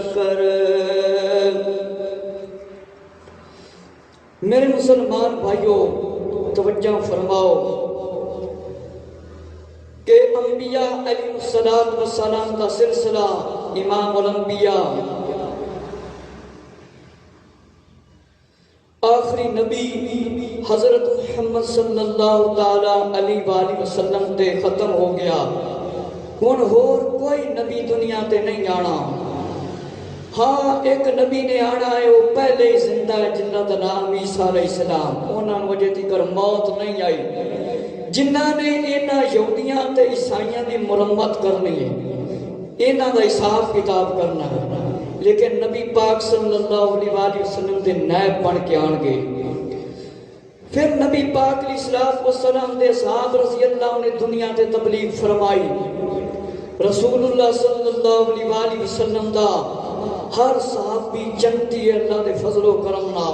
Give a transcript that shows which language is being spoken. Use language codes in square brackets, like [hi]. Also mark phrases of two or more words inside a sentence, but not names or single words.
[pa] اندر میرے مسلمان بھائیوں توجہ فرماؤ کہ انبیاء [ar] علیہ السلام [pa] کا سلسلہ امام الانبیاء آخری نبی حضرت محمد [ar] صلی اللہ تعالی علیہ وآلہ وسلم [pa] تے ختم ہو گیا. ہن ہور کوئی نبی دنیا تے نہیں آنا. ہاں ایک نبی نے آنا ہے، وہ پہلے ہی زندہ ہے، جنہ دا نام عیسیٰ [ar] علیہ السلام. [pa] انہاں نوں وجہ تھی کر موت نہیں آئی. جنہاں نے انہاں یہودیاں تے عیسائیاں دی مرمت کرنی ہے، انہاں دا حساب کتاب کرنا ہے. لیکن نبی پاک [ar] صلی اللہ علیہ وآلہ وسلم [pa] دے نائب بن کے آن گے. پھر نبی پاک [ar] علیہ السلام [pa] دے صحاب [ar] رضی اللہ [pa] نے دنیا تے تبلیغ فرمائی. رسول اللہ [ar] صلی اللہ علیہ وآلہ وسلم [pa] دا ہر صحابی جنتی ہے اللہ دے فضل و کرم نال.